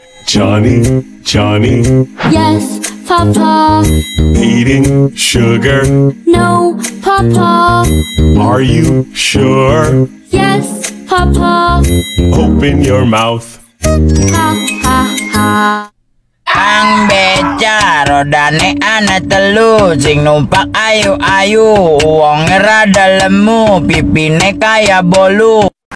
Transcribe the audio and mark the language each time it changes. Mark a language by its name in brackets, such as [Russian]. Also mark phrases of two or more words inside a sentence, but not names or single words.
[English] Johnny, Johnny. Yes, Papa. Eating sugar. No, Papa. Are you sure? Yes, Papa. Open your mouth. Ha ha ha. [Javanese] Ang beca rodane ana telu, sing numpak ayu-ayu, wong rada lemu, pipine kaya bolu.